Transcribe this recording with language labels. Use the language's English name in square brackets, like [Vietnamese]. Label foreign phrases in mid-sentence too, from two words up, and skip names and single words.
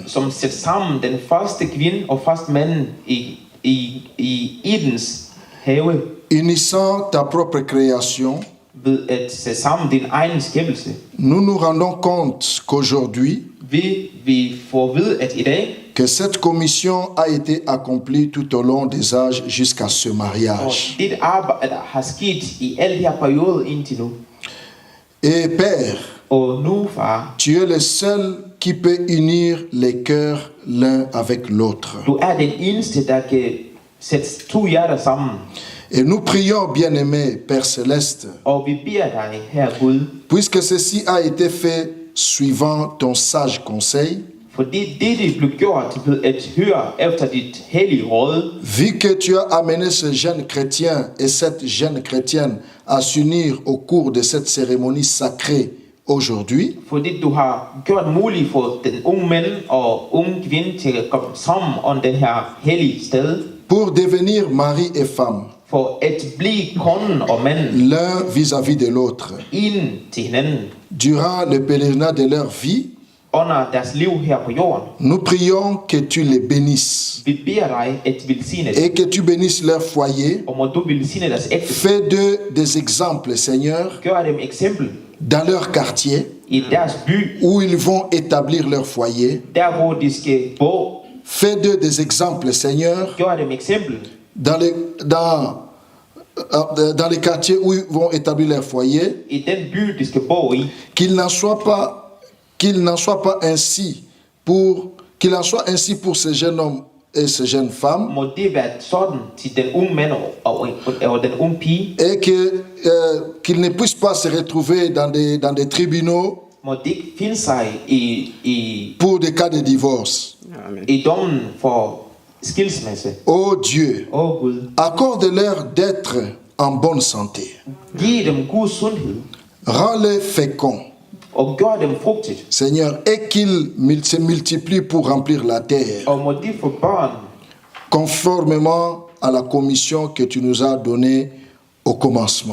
[Danish] som sætter sammen den første kvinde og første mand i Edens have, [French] unissant ta propre création, [Danish] ved at sætte sammen din egen skabelse. [French] nous nous rendons compte qu'aujourd'hui, [Danish] Vi får at vide, at i dag, [French] que cette commission a été accomplie tout au long des âges jusqu'à ce [Danish] og [French] mariage. [Danish] dit arbejde har sket i alle de her perioder indtil nu. [French] Et Père, [Danish] Og nu, far, [French] tu es le seul qui peut unir les cœurs l'un avec l'autre. [Danish] du den eneste, der kan sætte to hjerter sammen. [French] Et nous prions, bien-aimé Père Céleste, [Danish] Og vi beder dig, her Gud, [French] puisque ceci a été fait suivant ton sage conseil, [Danish] fordi dette blev gjort ved at høre efter dit hellige råd, [French] vu que tu as amené ce jeune chrétien et cette jeune chrétienne à s'unir au cours de cette cérémonie sacrée aujourd'hui, [Danish] fordi du har gjort muligt for den unge mand og unge kvinde til at komme sammen om den her hellige sted, [French] pour devenir mari et femme, [Danish] for at blive konen og manden [French] l'un vis-à-vis de l'autre, [Danish] ind til hinanden [French] durant le pèlerinage de leur vie. [Danish] under deres liv her på jorden. [French] Nous prions que tu les bénisses [Danish] Vi beder dig at velsigne [French] et que tu bénisses leur foyer. [Danish] og må du velsigne deres ægte. [French] Fais d'eux des exemples, Seigneur, [Danish] Gør dem eksempel [French] dans leur quartier [Danish] i deres by, [French] où ils vont établir leur foyer. [Danish] der hvor de skal bo. [French] Fais d'eux des exemples, Seigneur, [Danish] Gør dem eksempel [French] dans les quartiers où ils vont établir leur foyer. [Danish] i den by, de skal bo i. [French] Qu'il n'en soit ainsi pour ce jeune homme et ces jeunes femmes, [Danish] Må det være sådan til den unge mand og den unge pige. [French] et qu'ils ne puissent pas se retrouver dans des tribunaux [Danish] Må det ikke finde sig i [French] pour des cas de divorce. [Danish] i dommen for skilsmisse. [French] Oh Dieu, [Danish] Åh Gud, [French] accorde-leur d'être en bonne santé. [Danish] giv dem god sundhed [French] Rends-les féconds, [Danish] og gør dem frugtigt. [French] Seigneur, et qu'ils se multiplient pour remplir la terre, [Danish] Og må de få børn [French] conformément à la commission que tu nous as donnée au commencement.